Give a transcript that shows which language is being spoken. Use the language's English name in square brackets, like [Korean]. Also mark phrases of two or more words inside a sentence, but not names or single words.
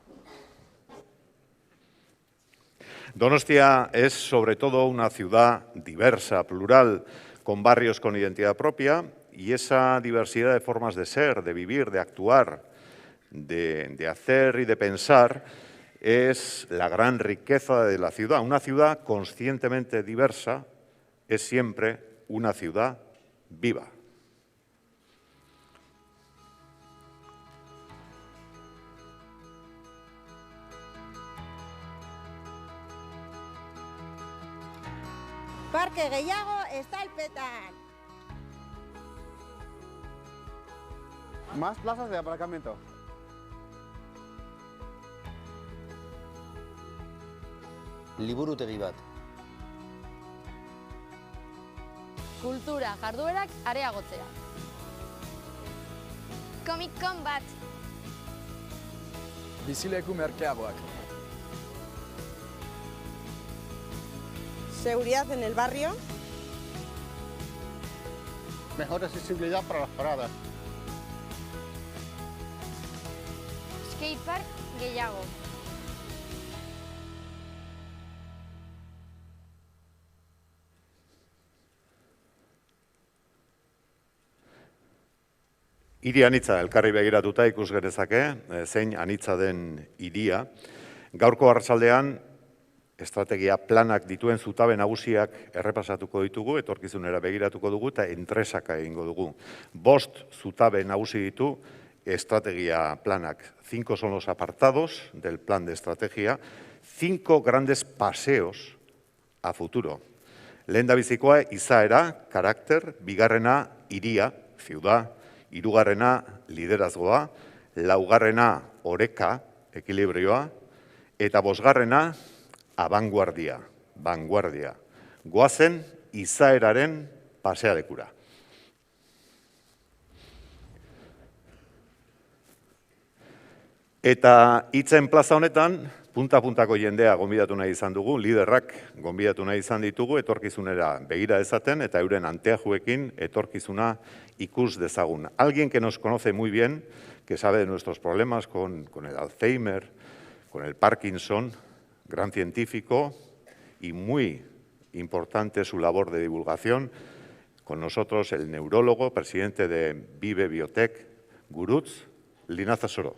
[Spanish] Donostia es sobre todo una ciudad diversa, plural, con barrios con identidad propia y esa diversidad de formas de ser, de vivir, de actuar, de hacer y de pensar es la gran riqueza de la ciudad. Una ciudad conscientemente diversa es siempre una ciudad viva. [Basque] Parke gehiago estalpetan. [Spanish] Más plazas de aparcamiento. [Basque] Liburutegi bat. Kultura jarduerak areagotzea. Comic-Con bat. Bizileku merkeagoak. [Spanish] Seguridad en el barrio. Mejor accesibilidad para las paradas. [Basque] Skatepark gehiago. Hiri anitza elkarri begiratuta ikus genezake, zein anitza den hiria. Gaurko arratsaldean estrategia planak dituen zutabe nagusiak errepasatuko ditugu, etorkizunera begiratuko dugu eta entresaka egingo dugu. 5 zutabe nagusi ditu estrategia planak. [Spanish] 5 son los apartados del plan de estrategia, 5 grandes paseos a futuro. [Basque] Lehendabizikoa izaera, karakter, bigarrena hiria, ciudad, hirugarrena liderazgoa, laugarrena oreka, ekilibrioa, eta bosgarrena abanguardia, vanguardia. Goazen izaeraren pasealekura. Eta hitzen plaza honetan, punta-puntako jendea gonbidatu nahi izan dugu, liderrak gonbidatu nahi izan ditugu, etorkizunera begira dezaten eta euren anteajuekin etorkizuna ikus dezagun. [Spanish] Alguien que nos conoce muy bien, que sabe de nuestros problemas con el Alzheimer, con el Parkinson, gran científico y muy importante su labor de divulgación. Con nosotros el neurólogo, presidente de Vive Biotech, Gurutz Linazasoro.